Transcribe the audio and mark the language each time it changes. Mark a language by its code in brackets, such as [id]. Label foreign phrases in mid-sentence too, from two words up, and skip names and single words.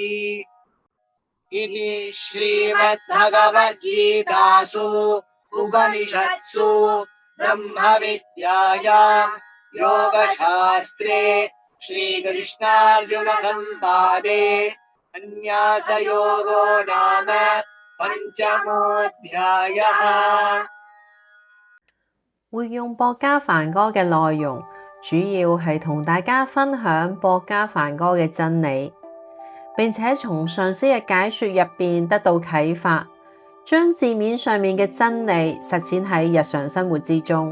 [sa] इति श्रीमद्भगवद्गीतासु उपनिषत्सु ब्रह्मविद्यायां योगशास्त्रे श्रीकृष्णार्जुनसंवादे सन्न्यासयोगो नाम पञ्चमोऽध्यायः। [yue] 會用薄伽梵歌嘅內容，主要係同大家分享薄伽梵歌嘅真理，並且從上師嘅解說入邊得到啟發，將字面上面嘅真理實踐喺日常生活之中。